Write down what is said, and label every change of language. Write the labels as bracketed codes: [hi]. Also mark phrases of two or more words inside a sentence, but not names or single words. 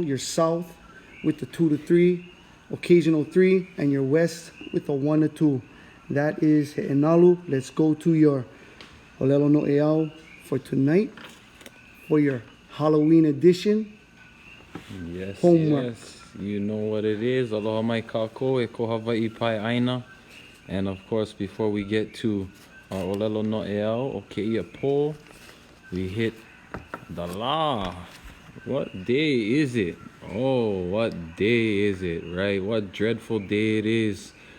[en] Your south with the 2 to 3, occasional 3. And your west with a 1 to 2. That is He'enalu. Let's go to your [haw] Olelo no Eau [en] for tonight. For your Halloween edition. Yes, Homework. yes. You know what it is. [haw] Aloha mai kākou e ko Hawaii pai aina. [en] And of course, before we get to our [haw] Olelo no Eau o Keia Po, [en] we hit the la. What day is it? Oh, what day is it, right? What dreadful day it is.